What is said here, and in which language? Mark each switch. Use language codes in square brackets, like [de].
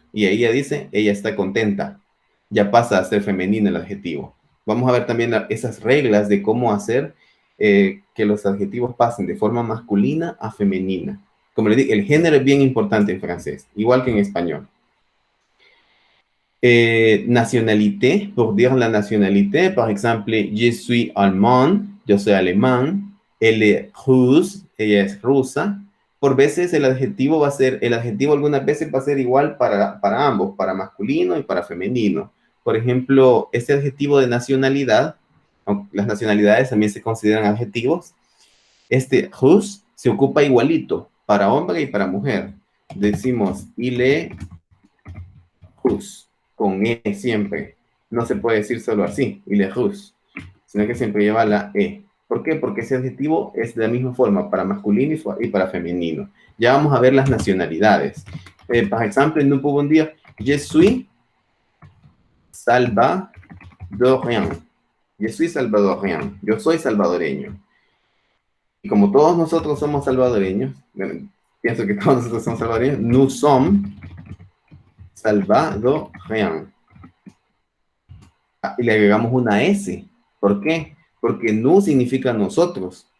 [es] Y ahí ya dice, ella está contenta. Ya pasa a ser femenino el adjetivo. Vamos a ver también esas reglas de cómo hacer que los adjetivos pasen de forma masculina a femenina. Como les digo, el género es bien importante en francés, igual que en español. [fr] Nationalité, pour dire la nationalité, par exemple, je suis allemand, [es] yo soy alemán, [fr] elle est russe, [es] ella es rusa. Por veces el adjetivo algunas veces va a ser igual para ambos, para masculino y para femenino. Por ejemplo, este adjetivo de nacionalidad, las nacionalidades también se consideran adjetivos. Este russe se ocupa igualito para hombre y para mujer. Decimos, [fr] il est russe, [es] con E siempre. No se puede decir solo así, [fr] il est russe, [es] sino que siempre lleva la E. ¿Por qué? Porque ese adjetivo es de la misma forma para masculino y para femenino. Ya vamos a ver las nacionalidades. Por ejemplo, [fr] nous pouvons dire, je suis salvadorien. Je suis salvadorien. [es] Yo soy salvadoreño. Y como todos nosotros somos salvadoreños, bueno, pienso que todos nosotros somos salvadoreños, [fr] nous sommes salvadoriens. [es] Y le agregamos una S. ¿Por qué? Porque nous significa nosotros.